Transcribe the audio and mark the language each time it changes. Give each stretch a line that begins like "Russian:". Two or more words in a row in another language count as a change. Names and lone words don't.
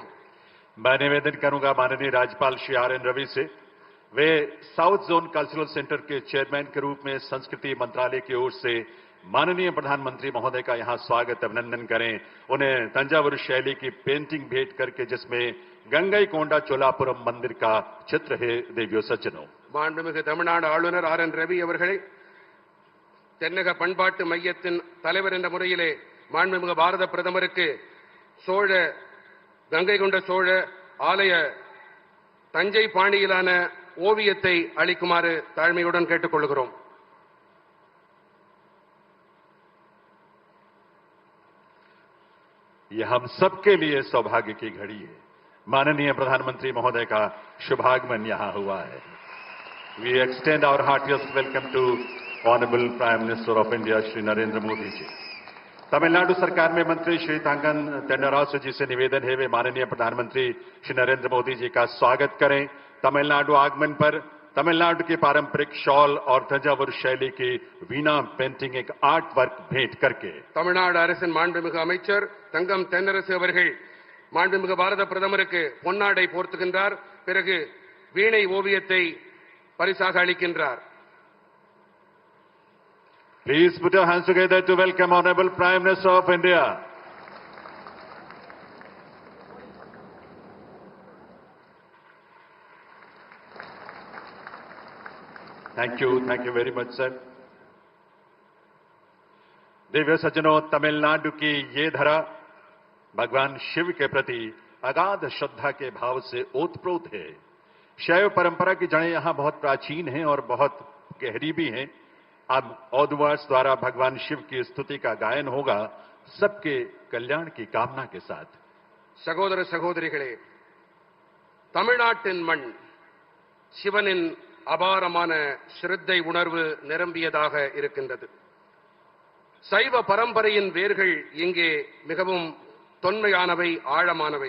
Hindi: मैं निवेदन करूंगा माननीय राज्यपाल श्री आर एन रवि से, वे साउथ जोन कल्चरल सेंटर के चेयरमैन के रूप में संस्कृति मंत्रालय की ओर से माननीय प्रधानमंत्री महोदय का यहां स्वागत अभिनंदन करें. उन्हें तंजावुर शैली की पेंटिंग भेंट करके जिसमें गंगईकोंडा चोलापुरम मंदिर का चित्र है. देवियों सज्जनों,
Tamil: மாண்புமிகு தமிழ்நாடு ஆளுநர் ஆர் என் ரவி அவர்களை தென்னக பண்பாட்டு மையத்தின் தலைவர் என்ற முறையிலே மாண்புமிகு பாரத பிரதமருக்கு கங்கை கொண்ட சோழ ஆலய தஞ்சை பாணியிலான ஓவியத்தை அளிக்குமாறு தாழ்மையுடன் கேட்டுக் கொள்கிறோம்.
Hindi: ये हम सबके लिए सौभाग्य की घड़ी है. माननीय प्रधानमंत्री महोदय का शुभागमन यहां हुआ है.
English: We extend our heartiest welcome to Honorable Prime Minister of India श्री नरेंद्र मोदी जी.
Hindi: तमिलनाडु सरकार में मंत्री श्री तंगन तेन्नरासु जी से निवेदन है वे माननीय प्रधानमंत्री श्री नरेंद्र मोदी जी का स्वागत करें. तमिलनाडु आगमन पर तमिलनाडु की पारंपरिक शॉल और तंजावुर शैली की वीणा पेंटिंग एक
English: art work
Hindi: भेंट करके
Tamil: தமிழ்நாடு அரசின் மாண்புமிகு அமைச்சர் தங்கம் தென்னரசு அவர்கள் மாண்புமிகு பாரத பிரதமருக்கு பொன்னாடை போர்த்துகின்றார். பிறகு வீணை ஓவியத்தை பரிசாக அளிக்கின்றார்.
English: Please put your hands together to welcome Honorable Prime Minister of India. Thank you very much, sir.
Hindi: दिव्य सज्जनों, तमिलनाडु की ये धरा भगवान शिव के प्रति अगाध श्रद्धा के भाव से ओतप्रोत है. शैव परंपरा की जड़ें यहां बहुत प्राचीन हैं और बहुत गहरी भी हैं. अब औदवास द्वारा भगवान शिव की स्तुति का गायन होगा सबके कल्याण की कामना के साथ.
Tamil: சகோதர சகோதரிகளே, தமிழ்நாட்டின் மண் சிவனின் அபாரமான ஸ்ரத்தை உணர்வு நிரம்பியதாக இருக்கின்றது. சைவ பரம்பரையின் வேர்கள் இங்கே மிகவும் தொன்மையானவை, ஆழமானவை.